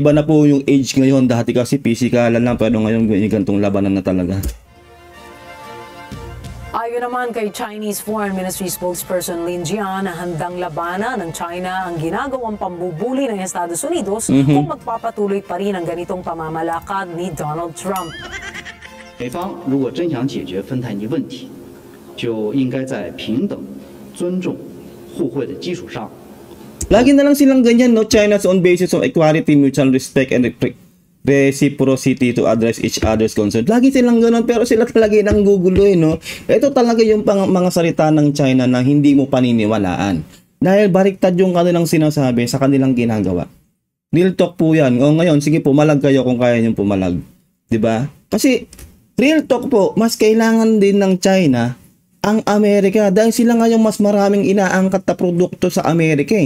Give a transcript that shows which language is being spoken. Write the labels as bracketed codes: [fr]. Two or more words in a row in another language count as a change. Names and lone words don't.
[tl] Iba na po yung age ngayon, dati kasi pisikalan lang, pero ngayon ganitong labanan na talaga. Ayon naman kay [en] Chinese Foreign Ministry spokesperson [tl] Lin Jian, handang labanan ng China ang ginagawang pambubuli ng Estados Unidos kung magpapatuloy pa rin ang ganitong pamamalakad ni Donald Trump. [zh] 美方如果真想解决芬太尼问题，就应该在平等、尊重、互惠的基础上。 [tl] Lagi na lang silang ganyan, no? [en] China's on basis of equality, mutual respect, and reciprocity to address each other's concerns. [tl] Lagi silang ganun, pero sila talaga nang gugulo, no? Ito talaga yung mga salita ng China na hindi mo paniniwalaan. Dahil baliktad yung kanilang sinasabi sa kanilang ginagawa. [en] Real talk [tl] po yan. O ngayon, sige pumalag kayo kung kaya nyo pumalag. 'Di ba? Kasi [en] real talk [tl] po, mas kailangan din ng China ang Amerika dahil sila nga yung mas maraming inaangkat na produkto sa Amerika eh.